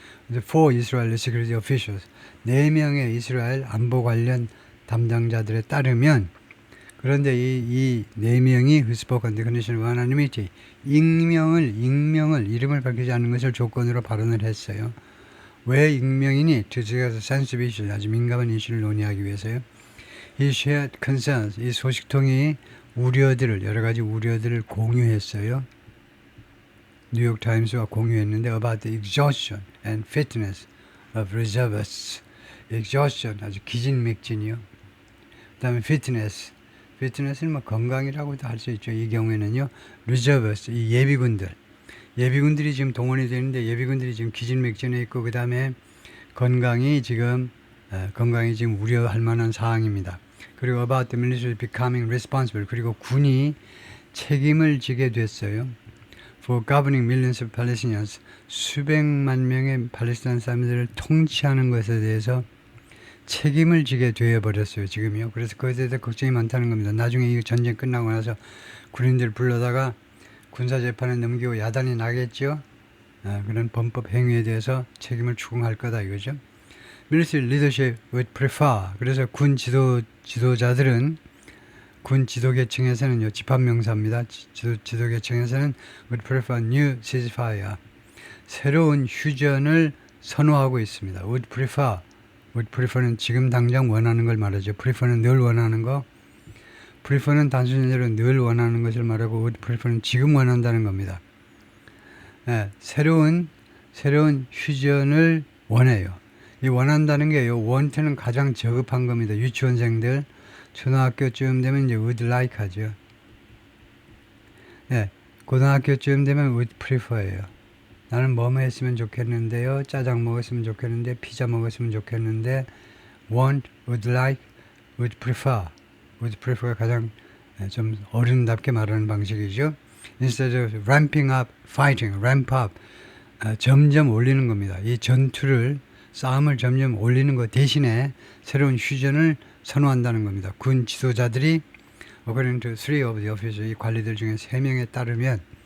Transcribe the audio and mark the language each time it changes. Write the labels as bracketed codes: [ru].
[en] For Israeli security officials, [ko] 4명의 이스라엘 안보 관련 담당자들에 따르면 그런데 이 4명이 [en] who spoke on the condition of anonymity, [ko] 익명을 이름을 밝히지 않는 것을 조건으로 발언을 했어요. 왜 익명이니? [en] To discuss sensitive issues, [ko] 아주 민감한 이슈를 논의하기 위해서요. [en] He shared concerns, [ko] 이 소식통이 여러 가지 우려들을 공유했어요. 뉴욕 타임스와 공유했는데 [en] about the exhaustion and fitness of reservists. [ko] exhaustion, 아주 기진맥진이요. 그 다음에 fitness는 뭐 건강이라고도 할 수 있죠. 이 경우에는요. reservists, 이 예비군들이 지금 동원이 되는데 예비군들이 지금 기진맥진해 있고 그 다음에 건강이 지금 우려할 만한 사항입니다. 그리고 [en] about the military becoming responsible, [ko] 그리고 군이 책임을 지게 됐어요. [en] For governing millions of Palestinians, [ko] 수백만 명의 팔레스타인 사람들을 통치하는 것에 대해서 책임을 지게 되어버렸어요. 지금요. 그래서 그것에 대해서 걱정이 많다는 겁니다. 나중에 이 전쟁 끝나고 나서 군인들 불러다가 군사재판에 넘기고 야단이 나겠죠. 그런 범법 행위에 대해서 책임을 추궁할 거다 이거죠. [en] Military leadership would prefer. [ko] 그래서 군 지도자들은 군 지도계층에서는요, 집합명사입니다. 지도계층에서는 [en] would prefer new ceasefire. [ko] 새로운 휴전을 선호하고 있습니다. would prefer는 지금 당장 원하는 걸 말하죠. prefer는 늘 원하는 거. prefer는 단순히로 늘 원하는 것을 말하고 would prefer는 지금 원한다는 겁니다. 새로운 휴전을 원해요. 이 원한다는 게요, want는 가장 저급한 겁니다. 유치원생들 초등학교쯤 되면 이제 would like 하죠. 고등학교쯤 되면 would prefer예요. 나는 뭐뭐 했으면 좋겠는데요. 짜장 먹었으면 좋겠는데, 피자 먹었으면 좋겠는데, want, would like, would prefer. would prefer가 가장 좀 어른답게 말하는 방식이죠. [en] Instead of ramping up, fighting, ramp up, [ko] 점점 올리는 겁니다. 이 싸움을 점점 올리는 것 대신에 새로운 휴전을 선호한다는 겁니다. [en] 군 지도자들이 according to 3 of the officers, [ko] 이 관리들 중에 3명에 따르면